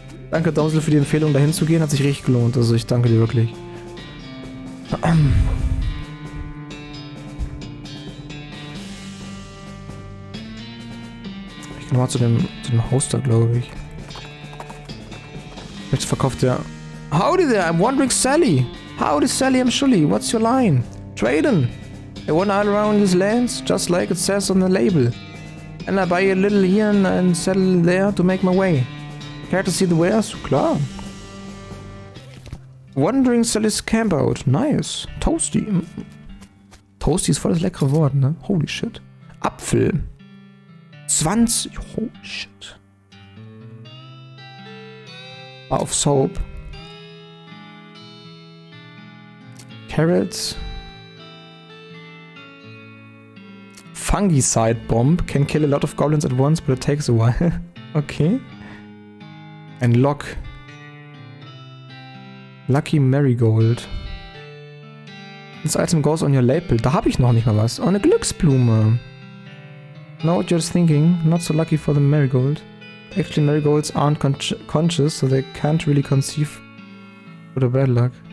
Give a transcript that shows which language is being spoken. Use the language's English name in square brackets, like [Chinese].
[German] Danke, Dowsel, für die Empfehlung, dahin zu gehen. Hat sich richtig gelohnt. Also ich danke dir wirklich. Ich gehe nochmal zu dem Haus da, glaube ich. Jetzt verkauft der... [English] Howdy there, I'm wandering Sally. Howdy Sally, I'm Schulli. What's your line? Trading. I wander all around these lands, just like it says on the label. And I buy a little here and settle there to make my way. Care to see the wares? [German] Klar. [English] Wandering Sally's campout. Nice. Toasty. [German] Toasty ist voll das leckere Wort, ne? [English] Holy shit. Apfel. 20. Holy shit. Bar of Soap. Carrots. Fungicide Bomb. Can kill a lot of goblins at once, but it takes a while. [German] Okay. Ein Lock. [English] Lucky Marigold. This item goes on your label. [German] Da habe ich noch nicht mal was. Oh, eine Glücksblume. [English] Know what you're thinking. Not so lucky for the marigold. Actually, marigolds aren't conscious, so they can't really conceive for the bad luck.